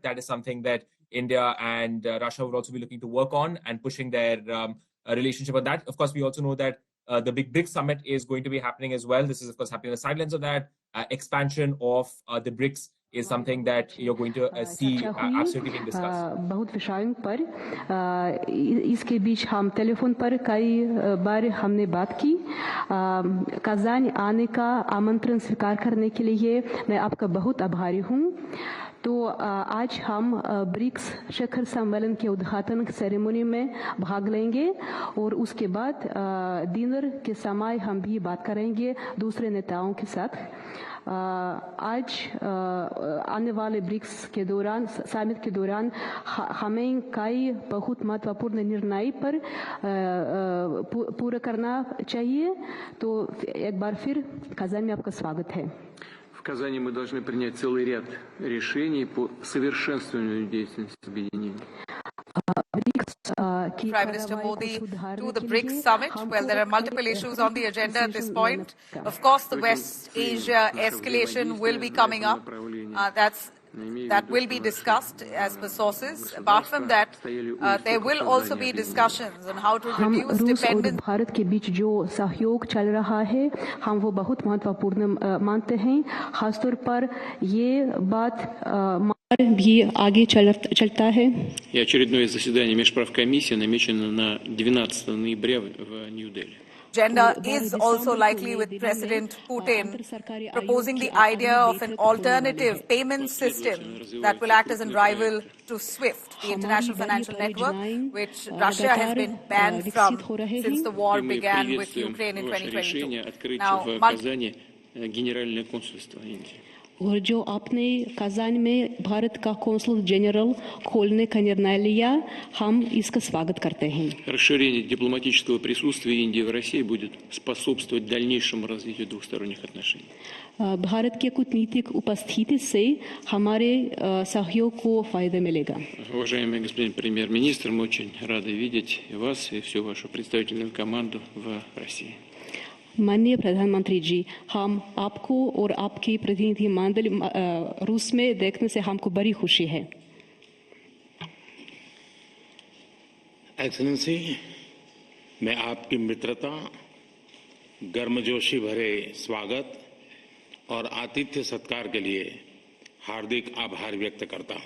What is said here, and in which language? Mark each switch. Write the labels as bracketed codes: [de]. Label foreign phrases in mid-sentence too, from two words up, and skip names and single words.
[en] That is something that India and Russia would also be looking to work on and pushing their relationship on that. Of course, we also know that the big BRICS Summit is going to be happening as well. This is, of course, happening on the sidelines of that. Expansion of the BRICS is something that you're going to see absolutely being discussed. [hi] बहुत विषयों पर इसके बीच हम टेलीफोन पर कई बार हमने बात की। कजान आने का आमंत्रण स्वीकार करने के लिए मैं आपका बहुत आभारी हूँ। तो आज हम ब्रिक्स शिखर सम्मेलन के उद्घाटन सेरेमनी में भाग लेंगे और उसके बाद डिनर के समय हम भी बात करेंगे दूसरे नेताओं के साथ। आज आने वाले ब्रिक्स के दौरान समिट के दौरान हमें कई बहुत महत्वपूर्ण निर्णय पर पूरा करना चाहिए। तो एक बार फिर कज़ान में आपका स्वागत है। [ru] В Казани мы должны принять целый ряд решений по совершенствованию деятельности объединения. [en] Prime Minister Modi to the BRICS Summit. Well, there are multiple issues on the agenda at this point. Of course, the West Asia escalation will be coming up. That will be discussed as per sources. Apart from that, there will also be discussions on how to reduce dependence. [hi] भारत के बीच जो सहयोग चल रहा है, हम वो बहुत महत्वपूर्ण मानते हैं। खासतौर पर ये बात भी आगे चलता है। [ru] И очередное заседание межправкомиссии намечено на 12 ноября в Нью-Дели. [en] Agenda is also likely with President Putin proposing the idea of an alternative payment system that will act as a rival to SWIFT, the international financial network, which Russia has been banned from since the war began with Ukraine in 2022. Now, [hi] और जो आपने कज़ान में भारत का कौंसल जनरल खोलने का निर्णय लिया, हम इसका स्वागत करते हैं। [ru] Расширение дипломатического присутствия Индии в России будет способствовать дальнейшему развитию двусторонних отношений. [hi] भारत के कूटनीतिक उपस्थिति से हमारे सहयोग को फायदा मिलेगा। [ru] Уважаемый господин премьер-министр, мы очень рады видеть вас и всю вашу представительную команду в России. [hi] माननीय प्रधानमंत्री जी, हम आपको और आपकी प्रतिनिधि मंडल रूस में देखने से हमको बड़ी खुशी है। एक्सेलेंसी, मैं आपकी मित्रता, गर्मजोशी भरे स्वागत और आतिथ्य सत्कार के लिए हार्दिक आभार व्यक्त करता हूं।